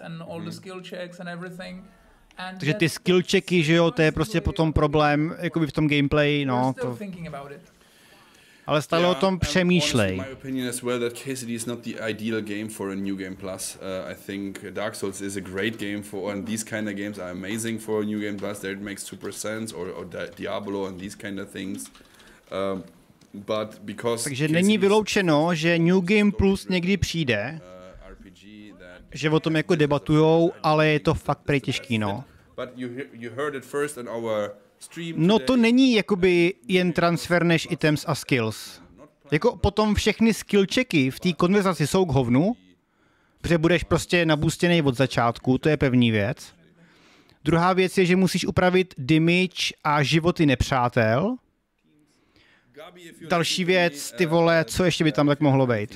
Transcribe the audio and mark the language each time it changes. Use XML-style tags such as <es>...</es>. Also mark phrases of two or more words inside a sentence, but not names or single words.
<cs>Takže ty skill checky, že jo, to je prostě potom problém, jakoby v tom gameplay, no, to... Ale stále o tom přemýšlej.</cs> <en>My opinion as well that KCD is not the ideal game for a New Game Plus. I think Dark Souls is a great game for, and these kind of games are amazing for a New Game Plus. There it makes super sense, or Diablo and these kind of things. But because</en> <cs>takže není vyloučeno, že</cs> <en>New Game Plus</en> <cs>někdy přijde, že o tom jako debatujou, ale je to fakt prej těžký, no. No to není jakoby jen transfer než items a skills. Jako potom všechny skill checky v té konverzaci jsou k hovnu, protože budeš prostě nabustěnej od začátku, to je první věc. Druhá věc je, že musíš upravit damage a životy nepřátel. Další věc, ty vole, co ještě by tam tak mohlo být?</cs>